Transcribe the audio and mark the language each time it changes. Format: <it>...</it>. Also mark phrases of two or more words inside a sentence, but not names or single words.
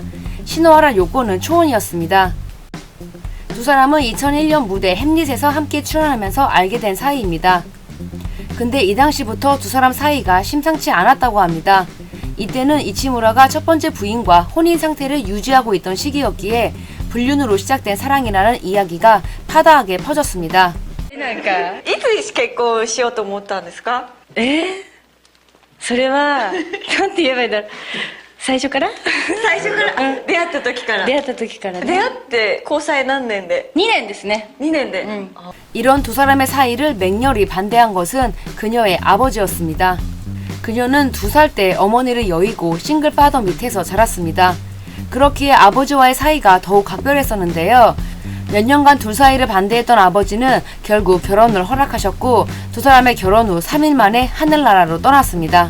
<ko>시노하라 요코는 초혼이었습니다. 두 사람은 2001년 무대 햄릿에서 함께 출연하면서 알게 된 사이입니다. 근데 이 당시부터 두 사람 사이가 심상치 않았다고 합니다. 이때는 이치무라가 첫 번째 부인과 혼인 상태를 유지하고 있던 시기였기에 불륜으로 시작된 사랑이라는 이야기가 파다하게 퍼졌습니다.</ko> <ja>いつ結婚しようと思ったんですか？それはなんて言えばいいんだろう。最初から最初から出会った時から出会った時から出ね。会って交際何年で 2年ですね。 2年で、</ja> <ko>이런 두 사람의 사이를 맹렬히 반대한 것은 그녀의 아버지였습니다. 그녀는 2살 때 어머니를 여의고 싱글파더 밑에서 자랐습니다. 그렇기에 아버지와의 사이가 더욱 각별했었는데요. 몇 년간 둘 사이를 반대했던 아버지는 결국 결혼을 허락하셨고 두 사람의 결혼 후 3일 만에 하늘나라로 떠났습니다.</ko>